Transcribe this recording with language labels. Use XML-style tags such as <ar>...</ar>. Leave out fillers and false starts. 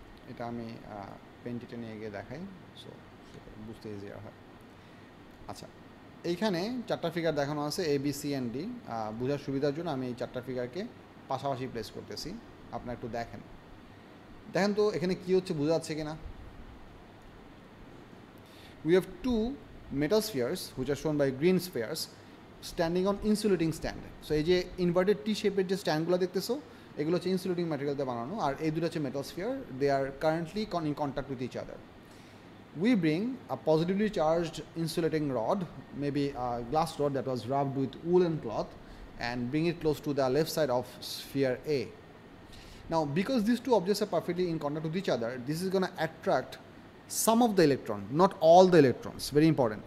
<bn>এটা আমি পেনটিতে নিয়ে গিয়ে দেখাই, সো বুঝতে ইজিয়ার হয়. আচ্ছা, এইখানে চারটা ফিগার দেখানো আছে, A B C and D. বোঝার সুবিধার জন্য আমি এই চারটা ফিগারকে পাশাপাশি প্লেস করতেছি. আপনারা একটু দেখেন তো এখানে কী হচ্ছে, বোঝা যাচ্ছে কি না?</bn> <en>We have two metal spheres which are shown by green spheres standing on insulating stand.</en> <bn>So এই যে ইনভার্টেড টি শেপের যে স্ট্যান্ডগুলো দেখতেছো, এগুলো হচ্ছে ইনসুলেটিং ম্যাটেরিয়াল দিয়ে বানানো, আর এই দুটো হচ্ছে metal sphere.</bn> <en>They are currently in contact with each other. We bring a positively charged insulating rod, maybe a glass rod that was rubbed with woolen cloth, and bring it close to the left side of sphere A. Now, because these two objects are perfectly in contact with each other, this is going to attract some of the electron, not all the electrons. Very important.</en>